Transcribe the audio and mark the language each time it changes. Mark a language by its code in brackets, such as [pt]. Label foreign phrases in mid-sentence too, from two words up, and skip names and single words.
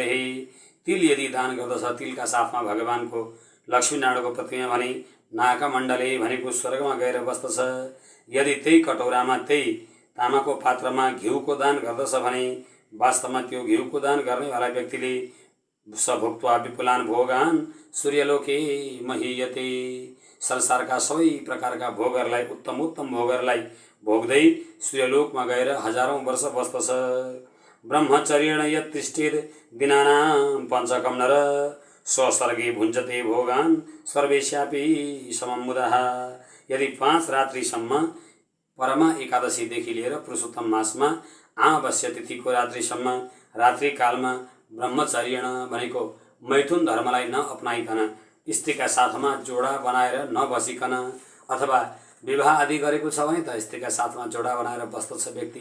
[ne] तिल यदि दान गर्दछ, तिलका साथमा भगवानको लक्ष्मीनारायणको प्रतिमा भने नागमण्डले भनेको स्वर्गमा गएर बस्दछ। यदि त्यही कटौरामा, त्यही तामाको पात्रमा घिउको दान गर्दछ भने वास्तवमा त्यो घिउको दान गर्नेवाला व्यक्तिले [sa] सभुक्त्वा विपुलान भोगान सूर्यलोके महीयते। [ne] संसारका सबै प्रकारका भोगहरूलाई, उत्तम भोगहरूलाई भोग्दै सूर्यलोकमा गएर हजारौं वर्ष बस्दछ। [sa] ब्रह्मचर्येण यत् तिष्ठेत् दिनानां पञ्चकम नर स्वस्वर्गे भुञ्जते भोगान सर्वेश्यापि समम मुदः। [ne] यदि 5 रात्रिसम्म परमा एकादशीदेखि लिएर पुरुषोत्तम मासमा अमावास्या तिथिको रात्रिसम्म रात्रिकालमा ब्रह्मचर्येण भनेको मैथुन धर्मलाई नअपनाइकन, स्त्रीका साथमा जोडा बनाएर नबसिकन, अथवा विवाह आदि गरेको छ भने त स्त्रीका साथमा जोडा बनाएर बस्दछ व्यक्ति।